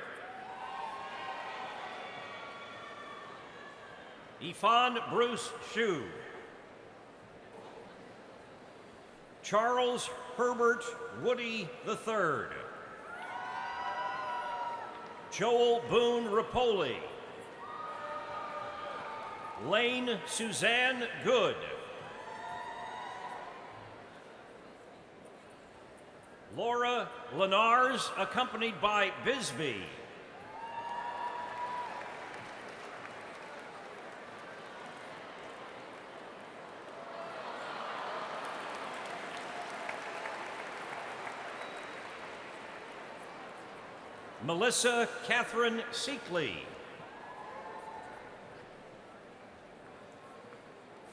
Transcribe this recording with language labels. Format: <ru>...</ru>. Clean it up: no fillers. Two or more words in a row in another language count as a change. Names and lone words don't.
<en>Ifan Bruce Shu. Charles Herbert Woody III. Joel Boone Rapoli. Lane Suzanne Good. Laura Lenars, accompanied by Bisbee. Melissa Catherine Seekley.</en>